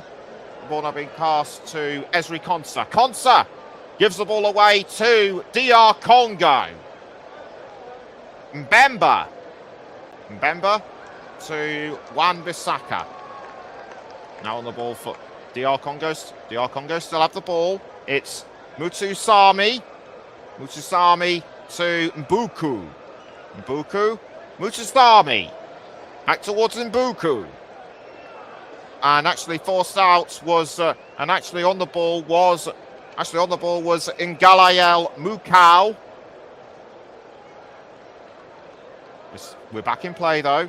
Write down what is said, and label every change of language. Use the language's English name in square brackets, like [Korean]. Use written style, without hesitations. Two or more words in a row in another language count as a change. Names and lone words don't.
[English] The ball now being passed to Ezri Konsa. Konsa gives the ball away to DR Congo. Mbemba to Wan Bissaka. Now on the ball for DR Congo. DR Congo still have the ball. It's Mutusami. Mutusami to Mbuku. Mbuku. Mutusami. Back towards Mbuku. And actually forced out was on the ball was Ngalael Mukau. We're back in play though.